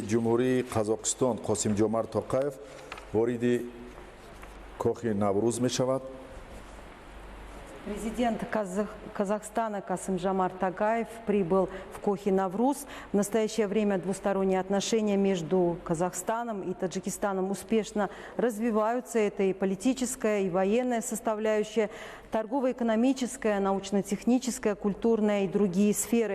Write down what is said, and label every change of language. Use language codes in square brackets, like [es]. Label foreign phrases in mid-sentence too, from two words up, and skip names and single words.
[tg] ҷумҳурии Қазоқистон Қосимҷомарт Тоқаев вориди Кохи Навруз мешавад. [ru] Президент Казахстана Касым-Жомарт Токаев прибыл в Кохи-Навруз. В настоящее время двусторонние отношения между Казахстаном и Таджикистаном успешно развиваются. Это и политическая, и военная составляющая, торгово-экономическая, научно-техническая, культурная и другие сферы.